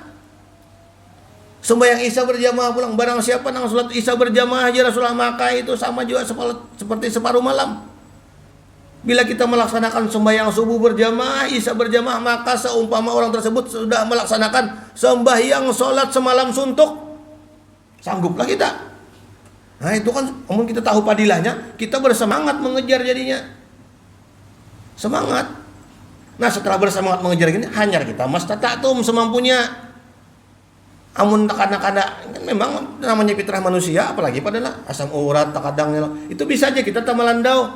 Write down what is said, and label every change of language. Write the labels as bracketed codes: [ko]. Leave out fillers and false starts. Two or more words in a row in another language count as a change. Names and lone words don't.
[id] Sembahyang Isya berjamaah pulang. Barang siapa yang sholat Isya berjamaah aja Rasulullah, maka itu sama juga seperti separuh malam. Bila kita melaksanakan sembahyang subuh berjamaah, Isya berjamaah, maka seumpama orang tersebut sudah melaksanakan sembahyang sholat semalam suntuk. Sangguplah kita. Nah itu kan, namun kita tahu padilahnya, kita bersemangat mengejar jadinya. Semangat. Nah setelah bersemangat mengejar gini, hanyar kita mastata'tum semampunya. Amun kadang-kadang kan memang namanya fitrah manusia, apalagi padahal asam urat takadang itu bisa aja kita melandau.